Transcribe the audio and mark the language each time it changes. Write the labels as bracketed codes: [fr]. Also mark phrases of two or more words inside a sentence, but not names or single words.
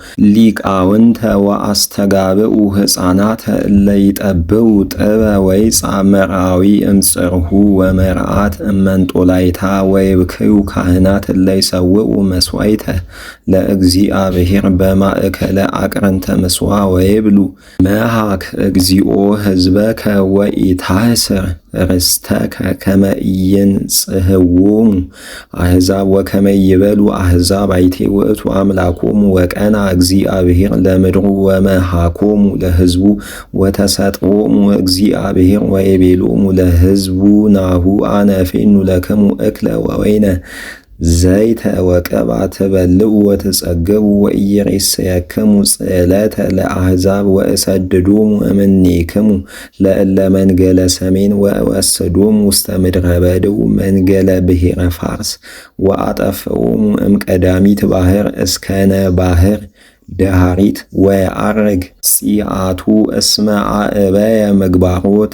[gez] ሊቃውንተ ወአስተጋብኡ ሕፃናተ እለ ይጠብቡ ጥበ ወይጻ መርአዊ እምጽርሁ ወመርአት እመንጦላይታ ወይብክዩ ካህናት እለ ይሠውኡ መሥዋዕተ ለእግዚአብሔር በማእከለ አቅርንተ ምሥዋ ወይብሉ መሃክ እግዚኦ ሕዝበከ ወኢታሕስር ርስተከ ከመ ኢይንጽሕዎሙ አሕዛብ ወከመ ይበሉ አሕዛብ አይቴ ውእቱ አምላኮሙ ወቀና እግዚአብሔር ለምድሩ ወመሃኮሙ ለሕዝቡ ወተሰጥኦሙ እግዚአብሔር ወይቤሎሙ ለሕዝቡ ናሁ አነ እፌኑ ለክሙ እክለ ወወይነ ዘይተ ወቀብአ ትበልዑ ወትጸግቡ ወኢይሬስየክሙ ጽዕለተ ለአሕዛብ ወእሰድዶሙ እምኔክሙ ለእለ መንገለ ሰሜን ወእወስዶሙ ውስተ ምድረ በድው መንገለ ብሔረ ፋርስ ወአጠፍኦሙ እምቀዳሚት ባሕር እስከነ ባሕር ደሃሪት ወየዐርግ ጺአቱ እስመ አእበየ ምግባሮ